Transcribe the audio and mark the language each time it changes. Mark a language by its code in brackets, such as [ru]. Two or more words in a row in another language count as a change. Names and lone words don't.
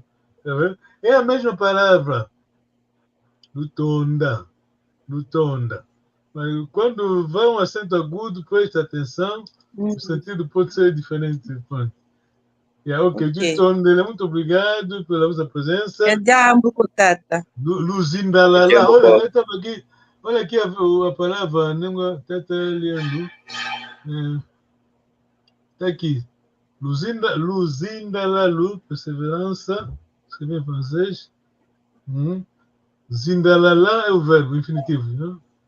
[pt] Tá vendo? É a mesma palavra. Lutonda. [kg] Lutonda. [pt] Mas quando vai um acento agudo, preste atenção, o sentido pode ser diferente. Ok, Lutonda, muito obrigado pela vossa presença. É [kg] jambo, Kotata. Luzindalala. [pt] Olha aqui a palavra, está lendo. Está aqui. Luzindalalu, perseverança. Escrevi em francês. Zindalala é o verbo infinitivo, não?